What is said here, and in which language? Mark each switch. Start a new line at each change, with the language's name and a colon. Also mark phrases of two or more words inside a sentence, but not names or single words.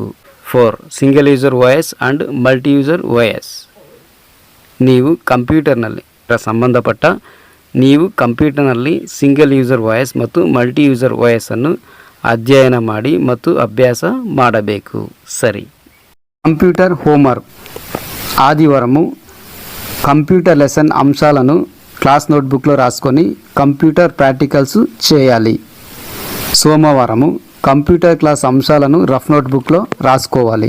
English: 4 single user OS and multi user OS.
Kannada: ನೀವು ಕಂಪ್ಯೂಟರ್ನಲ್ಲಿ
English: single user OS
Kannada: ಮತ್ತು
English: multi user OS
Kannada: ಅನ್ನು ಅಧ್ಯಯನ ಮಾಡಿ ಮತ್ತು ಅಭ್ಯಾಸ ಮಾಡಬೇಕು. ಸರಿ,
English: Computer homework.
Telugu: ఆదివారము
English: computer lesson
Telugu: అంశాలను
English: class notebookలో
Telugu: రాసుకొని
English: computer practicals
Telugu: చేయాలి. సోమవారము
English: computer class
Telugu: అంశాలను
English: rough notebookలో
Telugu: రాసుకోవాలి.